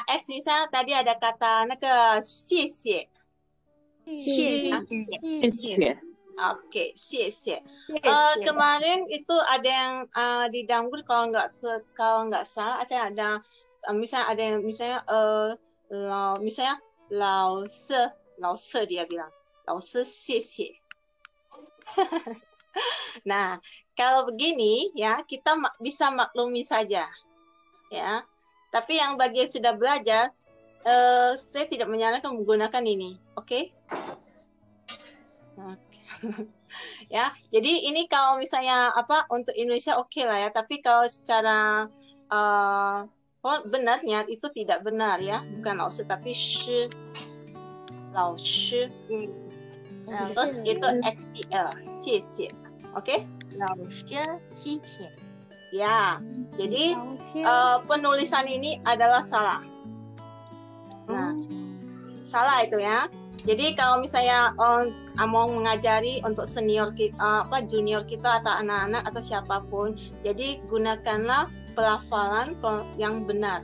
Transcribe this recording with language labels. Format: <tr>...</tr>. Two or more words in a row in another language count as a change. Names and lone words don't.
<id>X misalnya tadi ada kata</id> <zh>那个谢谢. Oke, 谢谢.</zh> <id>Kemarin itu ada yang di Dangdut kalau nggak salah, saya ada misalnya misalnya 老师 dia bilang</id> <zh>老师谢谢.</zh> <id>Nah, kalau begini ya kita bisa maklumi saja ya. Tapi yang bagi yang sudah belajar saya tidak menyarankan menggunakan ini, oke? Ya, jadi ini kalau misalnya untuk Indonesia oke lah ya, tapi kalau secara benarnya itu tidak benar ya, bukan 老师 tapi</id> <zh>是老师.</zh> <id>Terus itu XTL,</id> <zh>谢谢, oke? 老师谢谢.</zh> <id>Ya, jadi penulisan ini adalah salah. Nah, salah itu ya. Jadi kalau misalnya mau mengajari untuk senior kita, junior kita atau anak-anak atau siapapun, jadi gunakanlah pelafalan yang benar.</id>